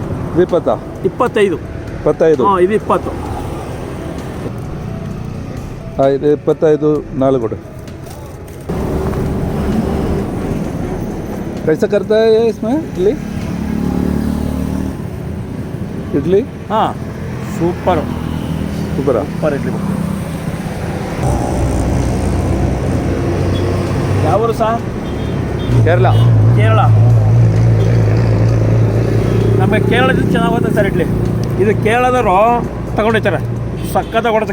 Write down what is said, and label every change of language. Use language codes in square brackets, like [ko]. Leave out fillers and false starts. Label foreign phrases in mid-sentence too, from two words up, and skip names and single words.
[kn] ಇದು 20, 25, 25. ಹಾಂ ಇದು 20. ಹಾಂ ಇದು 25 4 ಕೊಡು. [hi] कैसा करता है ये इसमें इडली? इडली [kn] ಹಾಂ ಸೂಪರ್ ಸೂಪರಾ? ಸೂಪರ್ ಇಡ್ಲಿ. ಯಾವ ಊರು ಸಹ? ಕೇರಳ. ನಮಗೆ ಕೇರಳದಿಂದ ಚೆನ್ನಾಗಿ ಬರ್ತದೆ ಸರ್ ಇಡ್ಲಿ. ಇದು ಕೇರಳದವರು ತಗೊಂಡೋಗ್ತಾರೆ, ಸಕ್ಕ ತಗೊಳುತ್ತೆ.